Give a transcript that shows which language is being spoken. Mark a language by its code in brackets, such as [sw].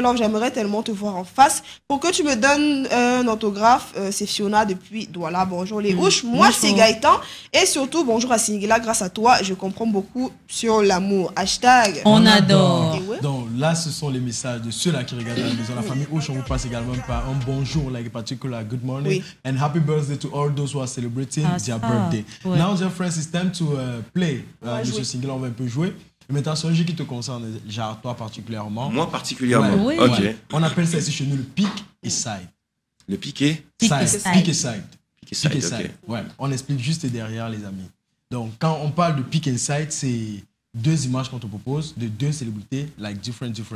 [fr] Love, j'aimerais tellement te voir en face. Pour que tu me donnes un autographe, c'est Fiona depuis Douala. Bonjour les ouches, moi c'est Gaëtan. Et surtout, bonjour à Singhi, grâce à toi, je comprends beaucoup sur l'amour. Hashtag. On adore. Donc là, ce sont les messages de ceux-là qui regardent la maison. La famille Ouche, on vous passe également par un bonjour, [en] like a particular good morning. And happy birthday to all those who are celebrating their birthday. Now, dear friends, it's time to play. [fr] Monsieur Singhi, on va un peu jouer. Maintenant, c'est un jeu qui te concerne, genre toi particulièrement. Moi particulièrement. Oui. Ok. On appelle ça ici chez nous le pick et side. Le piqué. Pick et side. Pick et side, ok. Ouais. On explique juste derrière, les amis. Donc, quand on parle de pick and side, c'est deux images qu'on te propose de deux célébrités, [en] like different.